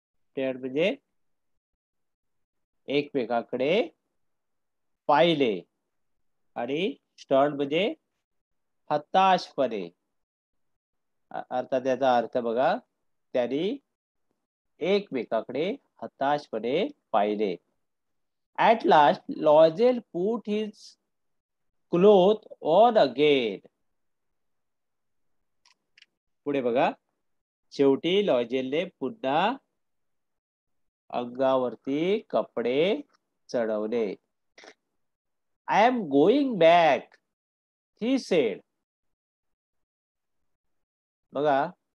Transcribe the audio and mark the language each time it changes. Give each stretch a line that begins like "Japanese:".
Marathi: स्टेअर्ड म्हणजे एकमेकाकडे पाहिले आणि स्टर्न म्हणजे हताशपणे. अर्थात त्याचा अर्थ बघा, त्यांनी एकमेकाकडे हताशपणे पाहिले.
English: At last, Loisel put his cloth on again.
Marathi: पुढे बघा, शेवटी लॉयजेलने पुन्हा अंगावरती कपडे चढवले.
English: I am going back, he said.
Marathi: बघा